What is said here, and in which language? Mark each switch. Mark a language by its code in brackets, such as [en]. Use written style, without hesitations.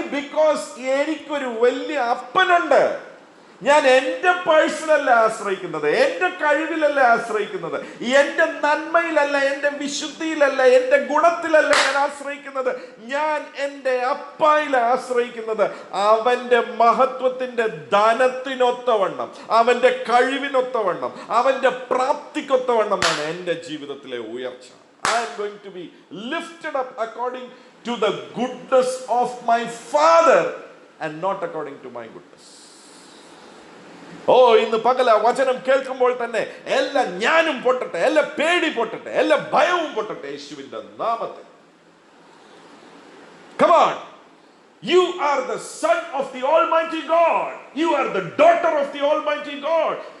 [ml] Because എനിക്കൊരു വലിയ അപ്പനുണ്ട്. ഞാൻ എൻ്റെ പേഴ്സണല്ല ആശ്രയിക്കുന്നത്, എൻ്റെ കഴിവിലല്ല ആശ്രയിക്കുന്നത്, എൻ്റെ നന്മയിലല്ല, എൻ്റെ വിശുദ്ധിയിലല്ല, എൻ്റെ ഗുണത്തിലല്ല ഞാൻ ആശ്രയിക്കുന്നത്. ഞാൻ എൻ്റെ അപ്പായിൽ ആശ്രയിക്കുന്നത്. അവൻ്റെ മഹത്വത്തിൻ്റെ ധനത്തിനൊത്തവണ്ണം, അവൻ്റെ കഴിവിനൊത്തവണ്ണം, അവൻ്റെ പ്രാപ്തിക്കൊത്തവണ്ണമാണ് എൻ്റെ ജീവിതത്തിലെ ഉയർച്ച. [en] I am going to be lifted up according to the goodness of my Father and not according to my goodness. [ml] ഇന്ന് പകല വചനം കേൾക്കുമ്പോൾ തന്നെ എല്ലാ ജ്ഞാനും പൊട്ടട്ടെ, എല്ലാ പേടി പൊട്ടട്ടെ, എല്ലാ ഭയവും പൊട്ടട്ടെ യേശുവിന്റെ നാമത്തിൽ. [en] Come on. You are the son of the Almighty God. You are the daughter of the Almighty God.